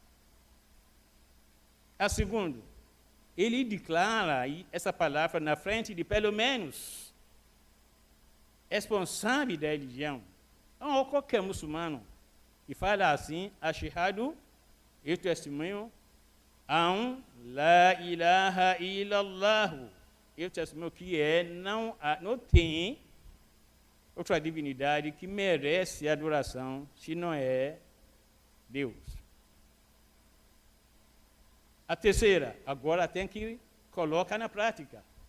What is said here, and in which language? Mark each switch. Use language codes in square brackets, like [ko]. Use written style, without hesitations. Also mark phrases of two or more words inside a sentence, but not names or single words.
[pt] A segunda, ele declara essa palavra na frente de pelo menos responsável da religião. Não, qualquer muçulmano que fala assim, Ashhadu, eu testemunho, [ar] لا إله إلا الله, [pt] eu testemunho que não tem outra divindade que merece adoração, se não é Deus. A terceira, agora tem que colocar na prática.